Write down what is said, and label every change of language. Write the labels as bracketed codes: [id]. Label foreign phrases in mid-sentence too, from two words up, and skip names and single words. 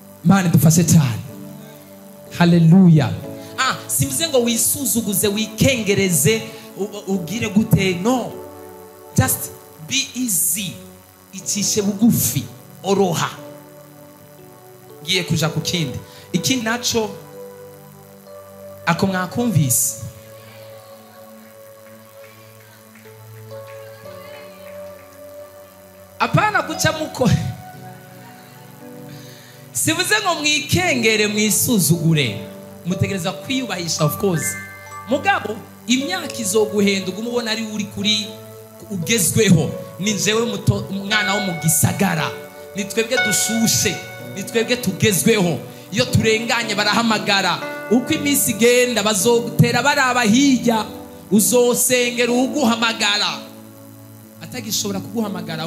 [rn] Imana idufashe cyane. Haleluya. Simvuze ngo wisuzuguze wikengereze ugire gute, no, [en] just be easy, [rn] icishe bugufi, oroha. Ngiye kuja ku kindi, ikindi naco ako mwakumvise. Apana kuca muko, sivuze ngo mwikengere mwisuzugure, mutegereza kwiyubahisha [en] of course. [rn] Mugabo imyaka izoguhenda umubona ari uri kuri ugezweho. Ni jewe umwana wo mu gisagara, ni twebwe dushushe, ni twebwe tugezweho. Iyo turenganye barahamagara, uko iminsi igenda bazogutera baraba hirya, uzosengera uguhamagara atagishobora kuguhamagara.